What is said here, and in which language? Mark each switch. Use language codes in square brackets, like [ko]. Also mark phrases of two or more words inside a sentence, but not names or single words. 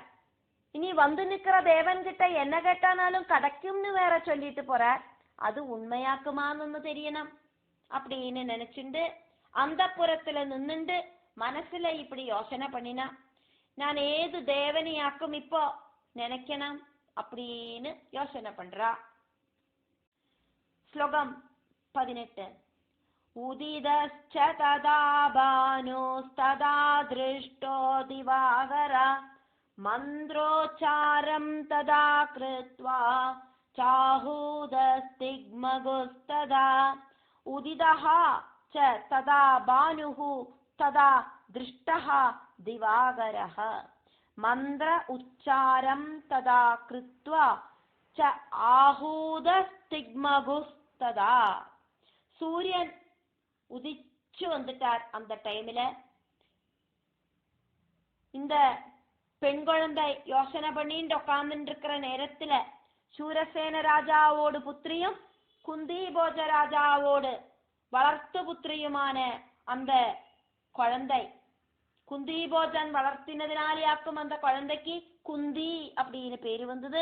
[ta] இனி வந்து நிக்கிற தேவன் கிட்ட என்ன கேட்டானாலும் கிடைக்கும்னு வேற சொல்லிட்டு போறார். அது உண்மையாக்குமான்னு தெரியணும் அப்படின்னு நினைச்சுண்டு அந்த புறத்துல நின்னுண்டு മനസ്സില இப்படி யோசனை பண்ணினா நான் ஏது தேவனையாக்கும் இப்போ நினைக்கணும் அப்படின்னு யோசனை பண்றா. [ml] ശ്ലോകം 18. [sa] उदितश्च तदा भानुस्तदा दृष्टो दिवाकर मन्त्रोच्चारं तदा कृत्वा चाहूदस्तिग्मगुस्तदा उदितः च तदा भानुः तदा दृष्टः दिवाकरः मन्त्र उच्चारं तदा कृत्वा च आहूदस्तिग्मगुस्तदा. [ta] சூரியன் உதிச்சு வந்துட்டார். அந்த டைம்ல இந்த பெண் குழந்தை யோசனை பண்ணிட்டு உட்கார்ந்துட்டு இருக்கிற நேரத்துல சூரசேன ராஜாவோடு புத்திரியும் குந்தி போஜ ராஜாவோடு வளர்த்து புத்திரியுமான அந்த குழந்தை குந்தி போஜன் வளர்த்தினதினாலேயாக்கும் அந்த குழந்தைக்கு குந்தி அப்படின்னு பேரு வந்தது.